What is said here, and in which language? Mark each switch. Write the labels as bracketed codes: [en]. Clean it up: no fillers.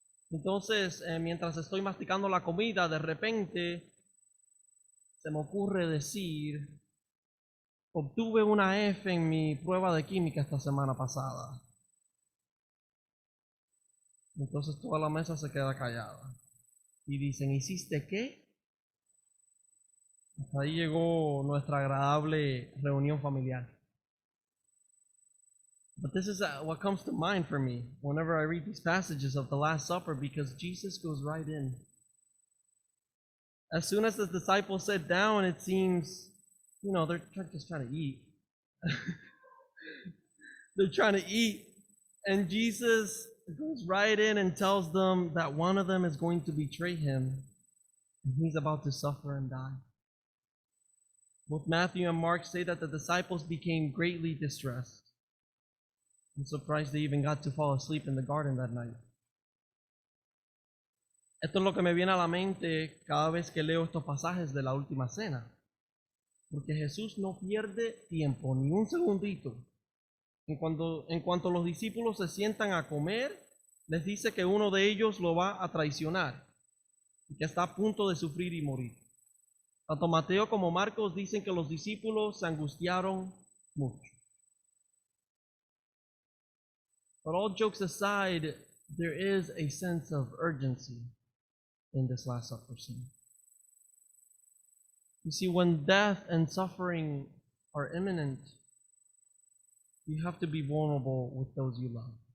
[es] Entonces, mientras estoy masticando la comida, de repente se me ocurre decir, obtuve una F en mi prueba de química esta semana pasada. Entonces toda la mesa se queda callada. Y dicen, ¿hiciste qué? Hasta ahí llegó nuestra agradable reunión familiar. [en] But this is what comes to mind for me whenever I read these passages of the Last Supper, because Jesus goes right in. As soon as the disciples sit down, it seems, they're just trying to eat. They're trying to eat. And Jesus goes right in and tells them that one of them is going to betray him. And he's about to suffer and die. Both Matthew and Mark say that the disciples became greatly distressed. I'm surprised they even got to fall asleep in the garden that night. [es] Esto es lo que me viene a la mente cada vez que leo estos pasajes de la última cena. Porque Jesús no pierde tiempo, ni un segundito. En cuanto los discípulos se sientan a comer, les dice que uno de ellos lo va a traicionar y que está a punto de sufrir y morir. Tanto Mateo como Marcos dicen que los discípulos se angustiaron mucho. [en] But all jokes aside, there is a sense of urgency in this Last Supper scene. You see, when death and suffering are imminent, you have to be vulnerable with those you love.